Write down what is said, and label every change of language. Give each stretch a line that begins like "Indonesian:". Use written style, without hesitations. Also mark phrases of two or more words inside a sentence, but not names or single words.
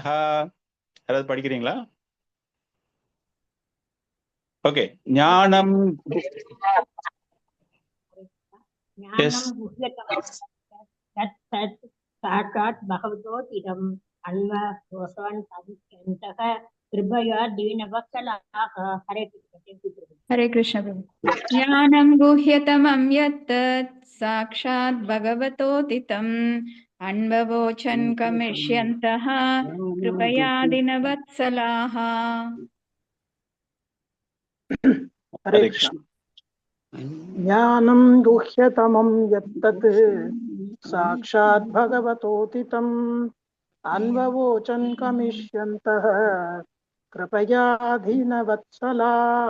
Tamil: யாராவது படிக்கிறீங்களா? ஓகே. ஞானம்
Sanskrit: साक्षात् भगवतोदितम् अन्ववोचन् कविष्यन्तः कृपया दीनवत्सलाः.
Hindi: हरे कृष्ण प्रभु।
Sanskrit: ज्ञानं गुह्यतमं यत् साक्षात् भगवतोदितम् अन्ववोचन् कमिष्यन्तः कृपया दीनवत्सलाः.
Hindi: हरे कृष्ण।
Sanskrit: ज्ञानं गुह्यतमं यत्तत् साक्षात् भगवतोदितम् अन्ववोचन् कमिष्यन्तः कृपया दीनवत्सलाः.